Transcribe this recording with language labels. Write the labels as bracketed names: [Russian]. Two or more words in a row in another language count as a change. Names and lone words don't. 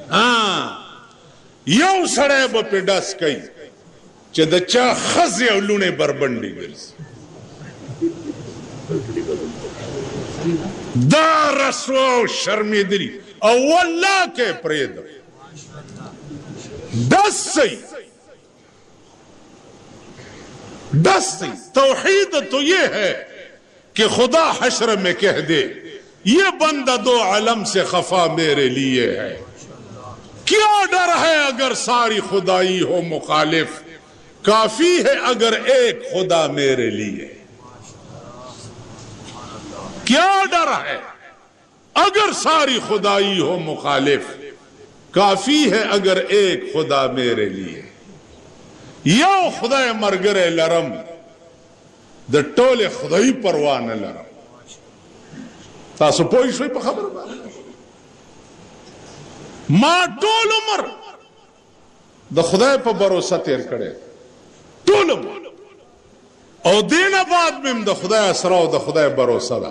[Pashto] یو سړی به پې ډز کوي چې د چا ښځې او لوڼې بربنډې ګرځي. دا رسوا او شرمېدلي او والله کې پرېږدم ډز صحیح دستی. [Urdu] توحید تو یہ ہے کہ خدا حشر میں کہہ دے یہ بندہ 2 عالم سے خفا میرے لیے ہے. کیا ڈر ہے اگر ساری خدائی ہو مخالف کافی ہے اگر ایک خدا میرے لیے. کیا ڈر ہے اگر ساری خدائی ہو مخالف کافی ہے اگر ایک خدا میرے لیے. [Pashto] یو خدای مرګره لرم د ټوله خدای پروا نه لرم. تاسو پوه شئ په خبره باندې. ما ټول عمر د خدای په باور تیر کړی ټول عمر او دینه بعد مم د خدای اسرا او د خدای باور ده.